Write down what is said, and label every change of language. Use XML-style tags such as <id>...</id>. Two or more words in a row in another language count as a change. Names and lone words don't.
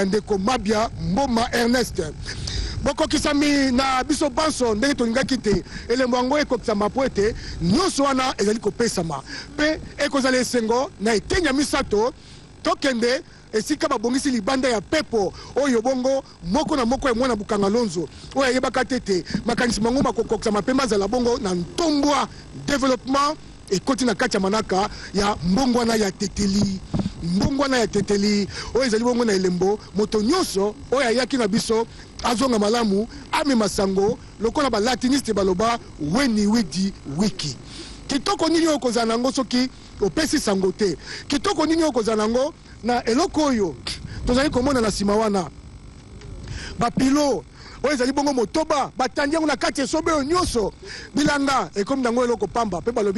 <ln>ndeko Mabia Mboma Ernest bokokisami na biso banso ndenge tolingaki te elembo yango ekokisama po ete nyonso wana ezali kopesama pe ekozala esengo na etenya misato tokende esika babongisi libanda ya pepo oyo bongo moko na moko ya mwana Bukangalonzo oyo ayebaka te makanisi mango makokokisama pe mazala bongo na ntombwa développement ekoti na kati ya manaka ya mbongwana ya teteli oyo ezali bongo na elembo moto nyonso oyo ayaki na biso azonga malamu amema sango lokola balatiniste baloba</ln> <la>weni widi wiki</la> <ln>kitoko nini oyo kozala nango soki opesi sango te kitoko nini oyo kozala nango na eloko oyo tozali komona na nsima wana bapilo oyo ezali bongo motoba batandi yango na kati esobe oyo nyonso bilanga ekomi nango eloko pamba mpe balobi</ln>